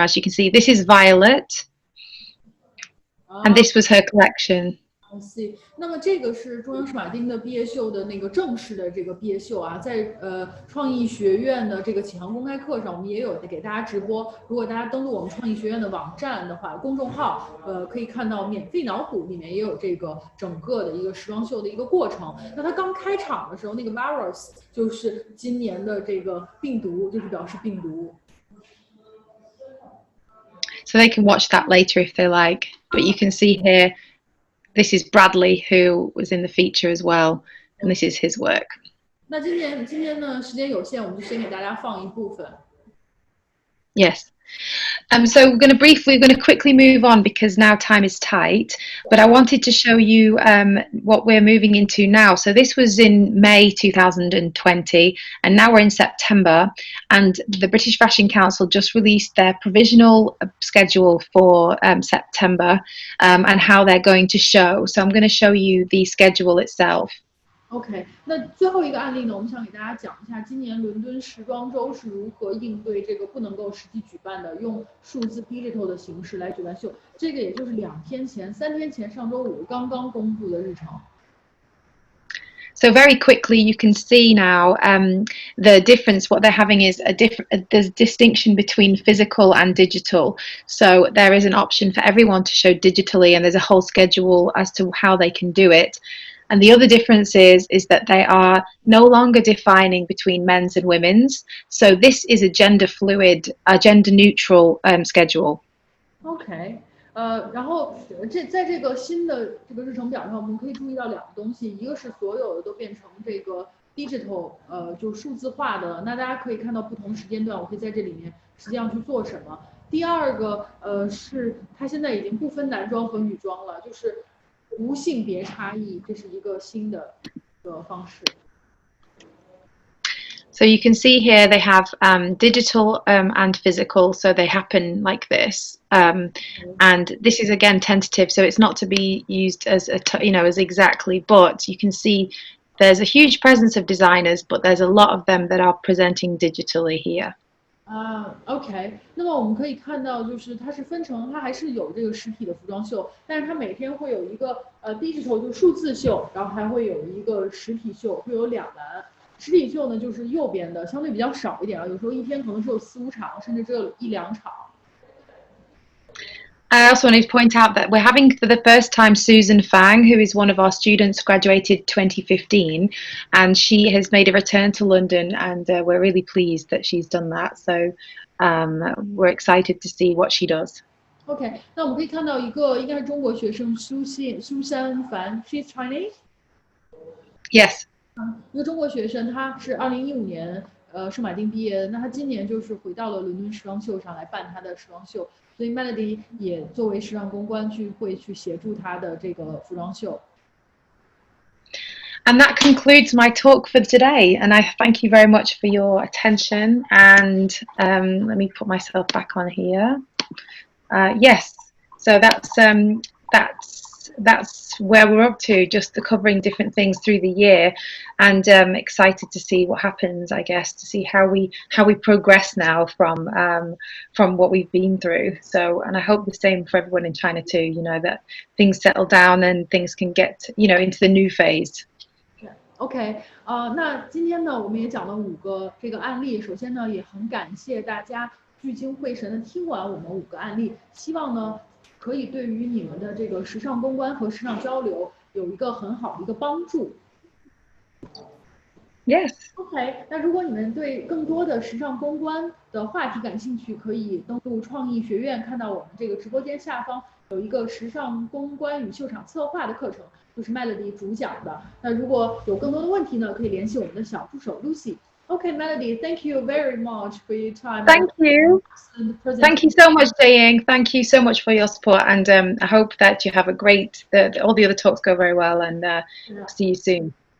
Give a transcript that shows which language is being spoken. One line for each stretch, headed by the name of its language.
English: As you can see, this is Violet, and this was her collection.
Chinese: 那么这个是中央圣马丁的毕业秀的那个正式的这个毕业秀啊，在创意学院的这个启航公开课上，我们也有给大家直播。如果大家登录我们创意学院的网站的话，公众号可以看到免费脑补里面也有这个整个的一个时装秀的一个过程。那它刚开场的时候，那个 virus 就是今年的这个病毒，就是表示病毒。
English: so they can watch that later if they like. But you can see here, this is Bradley, who was in the feature as well, and this is his work.
Chinese: 那今天呢时间有限，我们就先给大家放一部分。
English: Yes. So we're going to quickly move on because now time is tight, but I wanted to show you what we're moving into now. So this was in May 2020, and now we're in September, and the British Fashion Council just released their provisional schedule for September and how they're going to show. So I'm going to show you the schedule itself.
Chinese: OK， 那最后一个案例呢，我们想给大家讲一下今年伦敦时装周是如何应对这个不能够实体举办的，用数字 digital 的形式来举办秀。这个也就是3天前，上周五刚刚公布的日程。
English: So very quickly, you can see now the difference. What they're having is there's a distinction between physical and digital. So there is an option for everyone to show digitally, and there's a whole schedule as to how they can do it. And the other difference is that they are no longer defining between men's and women's. So this is a gender fluid, a gender neutral schedule.
Chinese: OK， 然后在这个新的这个日程表上，我们可以注意到2个东西，一个是所有的都变成这个 digital， 就是数字化的，那大家可以看到不同时间段，我可以在这里面实际上去做什么。第二个是它现在已经不分男装和女装了，就是无性别差异，这是一个新的方式。
English: So you can see here they have digital and physical, so they happen like this. And this is again tentative, so it's not to be used as as exactly, but you can see there's a huge presence of designers, but there's a lot of them that are presenting digitally here.
Chinese: OK， 那么我们可以看到，就是它是分成，它还是有这个实体的服装秀，但是它每天会有一个digital 就是数字秀，然后还会有一个实体秀，会有2栏。实体秀呢就是右边的，相对比较少一点啊，有时候一天可能只有4、5场，甚至只有1、2场。
English: I also wanted to point out that we're having for the first time Susan Fang, who is one of our students, graduated 2015, and she has made a return to London, and we're really pleased that she's done that. So we're excited to see what she does.
Chinese: OK， 那我们可以看到一个应该是中国学生Susan Fan，
English: she's Chinese？ Yes。
Chinese: 一个中国学生，他是2015年圣马丁毕业的，那他今年就是回到了伦敦时装秀上来办他的时装秀，所以 Melody 也作为时尚公关会去协助他的这个服装秀。
English: And that concludes my talk for today, and I thank you very much for your attention. And let me put myself back on here. Yes, so that's where we're up to, just covering different things through the year, and excited to see what happens, I guess, to see how we progress now from what we've been through. So, and I hope the same for everyone in China too, that things settle down and things can get into the new phase.
Chinese: OK， 那今天呢，我们也讲了5个这个案例。首先呢，也很感谢大家聚精会神的听完我们5个案例，希望呢可以对于你们的这个时尚公关和时尚交流有一个很好的一个帮助。
English: Yes.
Chinese: OK， 那如果你们对更多的时尚公关的话题感兴趣，可以登录创意学院，看到我们这个直播间下方有一个时尚公关与秀场策划的课程，就是 Melody 主讲的。那如果有更多的问题呢，可以联系我们的小助手 Lucy。
English: Okay, Melody, thank you very much for your time. Thank you. Thank you so much, JIAYING. Thank you so much for your support, and I hope that you have a great, all the other talks go very well, and see you soon.